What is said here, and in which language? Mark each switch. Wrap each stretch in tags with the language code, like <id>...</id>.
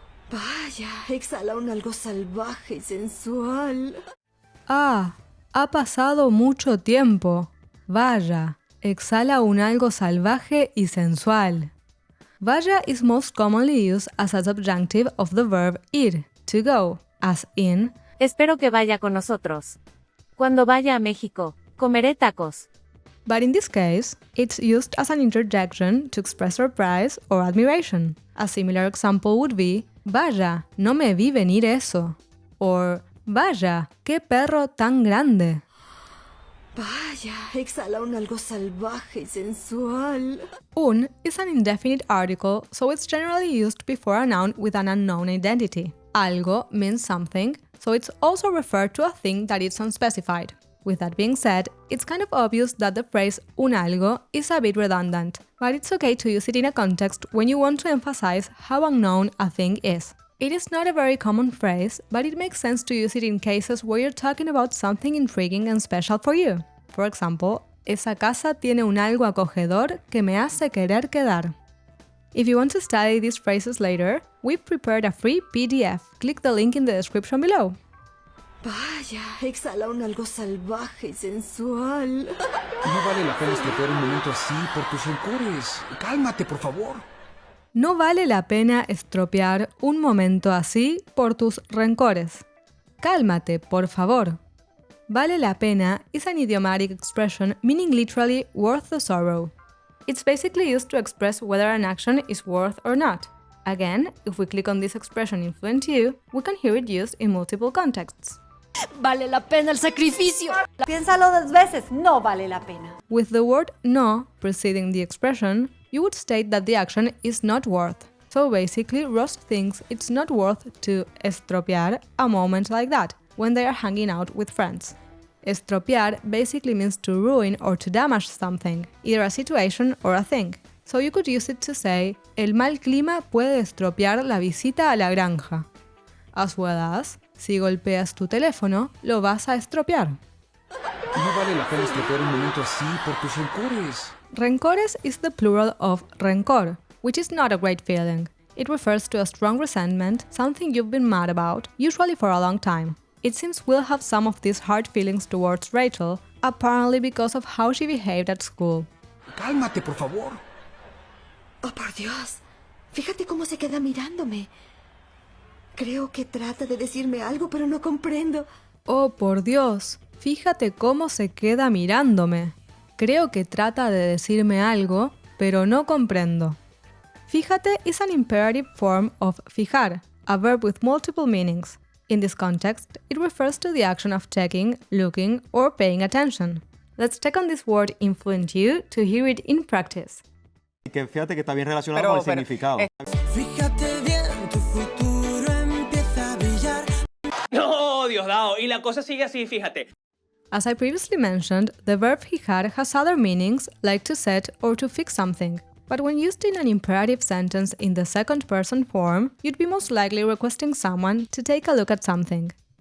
<es>Vaya, exhala un algo salvaje y sensual. Ah, ha pasado mucho tiempo. Vaya, exhala un algo salvaje y sensual.</es> <en>Vaya is most commonly used as a subjunctive of the verb ir, to go, as in</en> <es>Espero que vaya con nosotros. Cuando vaya a México, comeré tacos.</es> <en>But in this case, it's used as an interjection to express surprise or admiration. A similar example would be,</en> <es>vaya, no me vi venir eso.</es> <en>Or,</en> <es>vaya, qué perro tan grande. Vaya, exhala un algo salvaje y sensual.</es> <en>Un is an indefinite article, so it's generally used before a noun with an unknown identity. Algo means something, so it's also referred to a thing that is unspecified. With that being said, it's kind of obvious that the phrase un algo is a bit redundant, but it's okay to use it in a context when you want to emphasize how unknown a thing is. It is not a very common phrase, but it makes sense to use it in cases where you're talking about something intriguing and special for you. For example,</en> <es>esa casa tiene un algo acogedor que me hace querer quedar.</es> <en>If you want to study these phrases later, we've prepared a free PDF. Click the link in the description below.</en> <es>Vaya, exhala un algo salvaje y sensual. No vale la pena estropear un momento así por tus rencores. Cálmate, por favor. No vale la pena estropear un momento así por tus rencores. Cálmate, por favor.</es> <en>Vale la pena is an idiomatic expression meaning literally worth the sorrow. It's basically used to express whether an action is worth or not. Again, if we click on this expression in FluentU, we can hear it used in multiple contexts.</en> <es>Vale la pena el sacrificio. Piénsalo 2 veces, no vale la pena.</es> <en>With the word no preceding the expression, you would state that the action is not worth. So basically, Ross thinks it's not worth to estropear a moment like that, when they are hanging out with friends. Estropear basically means to ruin or to damage something, either a situation or a thing. So you could use it to say,</en> <es>el mal clima puede estropear la visita a la granja.</es> <en>As well as,</en> <es>si golpeas tu teléfono, lo vas a estropear. No vale la pena estropear un momento así por tus rencores.</es> <en>Rencores is the plural of rencor, which is not a great feeling. It refers to a strong resentment, something you've been mad about, usually for a long time. It seems we'll have some of these hard feelings towards Rachel, apparently because of how she behaved at school.</en> <es>Cálmate, por favor. Oh, por Dios. Fíjate cómo se queda mirándome. Creo que trata de decirme algo, pero no comprendo. Oh, por Dios, fíjate cómo se queda mirándome. Creo que trata de decirme algo, pero no comprendo.</es> <en>Fíjate is an imperative form of fijar, a verb with multiple meanings. In this context, it refers to the action of checking, looking, or paying attention. Let's check on this word in FluentU to hear it in practice.</en> <es>Que fíjate que está bien relacionado con el significado. Fíjate bien, tu futuro empieza a brillar. No, Diosdado, y la cosa sigue así, fíjate.</es> <en>As I previously mentioned, the verb fijar has other meanings like to set or to fix something. But when used in an imperative sentence in the second person form, you'd be most likely requesting someone to take a look at something.</en>